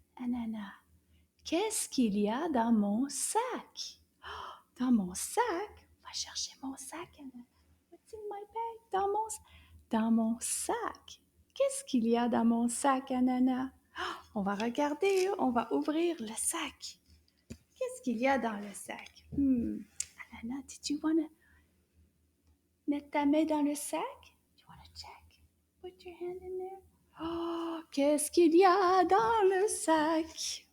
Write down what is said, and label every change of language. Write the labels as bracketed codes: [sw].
[fr] Anana, qu'est-ce qu'il y a dans mon sac? Dans mon sac? On va chercher mon sac, Anana. [en] What's in my bag? [fr] Dans mon sac. Qu'est-ce qu'il y a dans mon sac, Anana? On va regarder, on va ouvrir le sac. Qu'est-ce qu'il y a dans le sac? Anana, [en] did you want to [fr] mettre ta main dans le sac? [en] Do you want to check? Put your hand in there. [fr] Oh, qu'est-ce qu'il y a dans le sac?